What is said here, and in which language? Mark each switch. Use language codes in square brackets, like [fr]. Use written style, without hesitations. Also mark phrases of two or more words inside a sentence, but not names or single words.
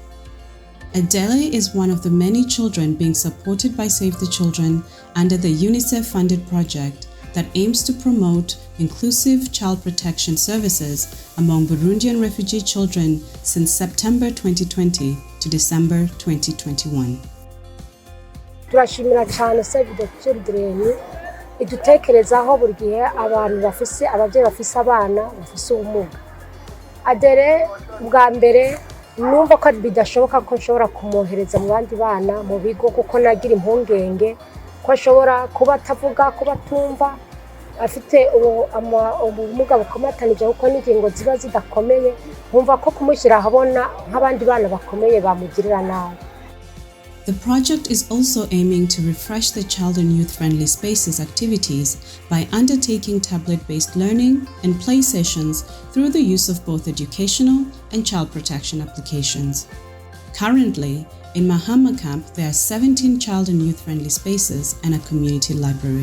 [en] Adele is one of the many children being supported by Save the Children under the UNICEF-funded project that aims to promote inclusive child protection services among Burundian refugee children since September 2020 to December 2021. [rn] Turashimira cyane Save the Children idutekerezaho buri gihe abantu abavyeyi bafise abana bafise ubumuga. [rw] Adele bwa mbere numva ko bidashoboka ko nshobora kumwohereza mu bandi bana mu bigo kuko nagira impungenge ko ashobora kuba atavuga kuba tumva afite ubumuga bukomatanije kuko n'ingingo ziba zidakomeye nkumva ko kumushyira ahabona nk'abandi bana bakomeye bamugirira nabi. [en] The project is also aiming to refresh the child and youth-friendly spaces activities by undertaking tablet-based learning and play sessions through the use of both educational and child protection applications. Currently, in Mahama Camp, there are 17 child and youth-friendly spaces and a community library.